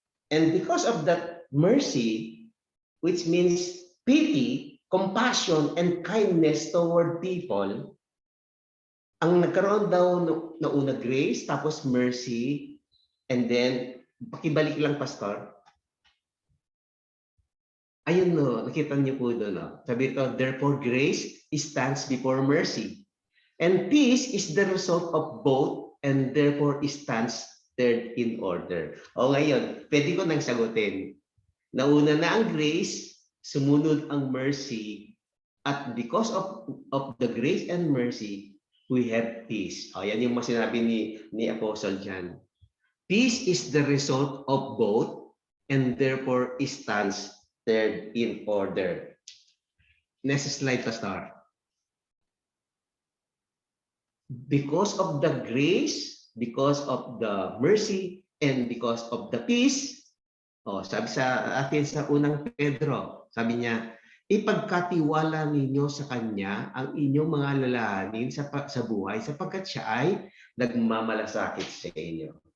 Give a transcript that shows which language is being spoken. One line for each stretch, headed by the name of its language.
English: And because of that mercy, which means pity, compassion, and kindness toward people,
Filipino: ang nagkaroon daw na una
English: grace, tapos mercy, and then,
Filipino: pakibalik lang,
English: Pastor.
Filipino: Ayun no, nakita niyo po doon. No? Sabi ito,
English: therefore grace stands before mercy. And peace is the result of both, and therefore stands third in order.
Filipino: O ngayon, pwede ko nang sagutin. Nauna na ang
English: grace,
Filipino: sumunod ang
English: mercy, at because of the grace and mercy, we have peace.
Filipino: O yan yung sinabi ni Apostle John.
English: Peace is the result of both, and therefore stands third in order. Next slide, Pastor. Because of the grace, because of the mercy, and because of the peace,
Filipino: sabi sa atin sa unang Pedro, sabi niya, ipagkatiwala ninyo sa Kanya ang inyong mga alalahanin sa buhay sapagkat siya ay nagmamalasakit sa inyo.